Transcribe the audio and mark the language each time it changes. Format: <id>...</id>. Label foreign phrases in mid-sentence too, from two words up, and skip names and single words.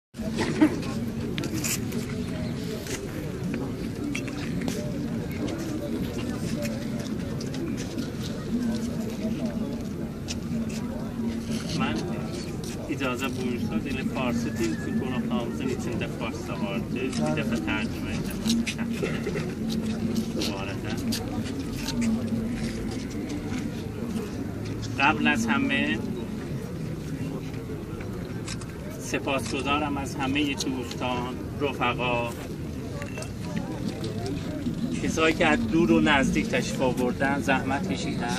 <az>icazə buyursa, elə farsı dil qonaqlarımızın içində fars da vardı. Bir dəfə tərcümə edəm. Bu arada.</az> <fa>قبل از همه سپاسگزارم از همه دوستان، رفقا، کسایی که از دور و نزدیک تشریف آوردن، زحمت کشیدن.</fa>